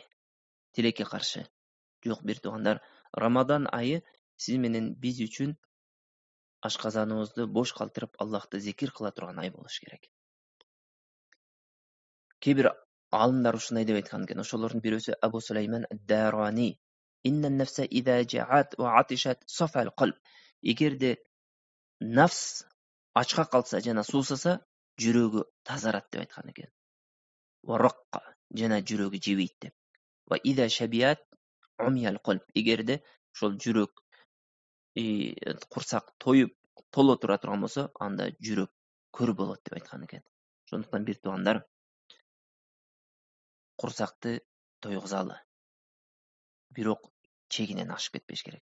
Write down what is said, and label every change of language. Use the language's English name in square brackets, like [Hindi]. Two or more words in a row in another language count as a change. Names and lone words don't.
[Kyrgyz] Тилекке каршы. Жок, бир туугандар, Рамадан айы сиз менен биз үчүн ашказаныбызды бош калтырып Аллахты зикир кыла турган ай болуш керек. Кээ бир алымдар ушундай деп айткан экен. Ошолордун бирөөсү [Arabic] Абу Сулайман ад-Дарани. إن النفس إذا جاعت وعطشت صفا القلب. [Kyrgyz] Эгерде нафс ачка калса жана суусаса, жүрөгү тазарат деп айткан экен. [Arabic] ورق, [Kyrgyz] жана жүрөгү жебейт деп. [Arabic] وإذا شبعت عمي القلب. [Kyrgyz] Эгерде ошол жүрөк курсак тоюп толо тура турган болсо, анда жүрөк көр болот деп айткан экен. Ошондуктан бир туугандар, курсакты тойгузалы. Бирок чегинен ашып кетпеш керек.